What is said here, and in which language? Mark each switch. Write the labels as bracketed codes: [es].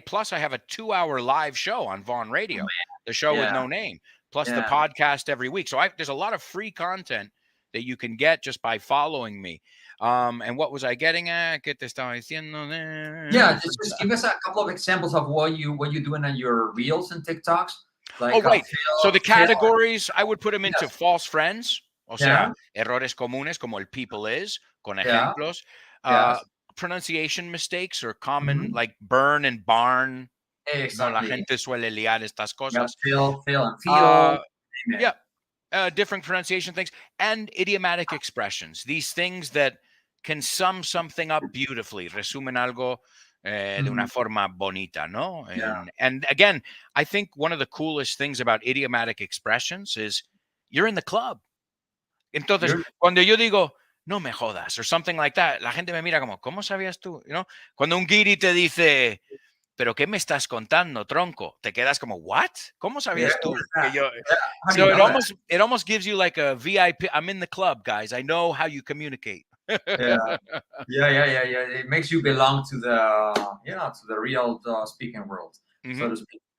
[en] Plus, I have a 2-hour live show on Vaughan Radio, the show with no name, plus the podcast every week. So there's a lot of free content that you can get just by following me. And what was I getting at? [es] ¿Qué te estaba diciendo? [en] Yeah, just give us a couple of examples of what you're doing on your reels and TikToks. Like, oh, right. So the fail. categories, I would put them into Yes. false friends. [es] O sea, errores comunes como el people is, con ejemplos. [en] Yes. Pronunciation mistakes or common, like burn and barn. [es] No, la [en] Exactly. [es] gente suele liar estas cosas. [en] Fail, and feel. Yeah. Different pronunciation things and idiomatic expressions. These things that can sum something up beautifully. [es] Resumen algo de una forma bonita, ¿no? [en] And again, I think one of the coolest things about idiomatic expressions is you're in the club. [es] Entonces, cuando yo digo, no me jodas, [en] or something like that, [es] la gente me mira como, ¿cómo sabías tú? [en] You know? [es] Cuando un guiri te dice, ¿pero qué me estás contando, tronco? Te quedas como, ¿what? ¿Cómo sabías tú? Que yo... [en] So it almost gives you like a VIP. I'm in the club, guys. I know how you communicate. Yeah. It makes you belong to the real speaking world, so to speak.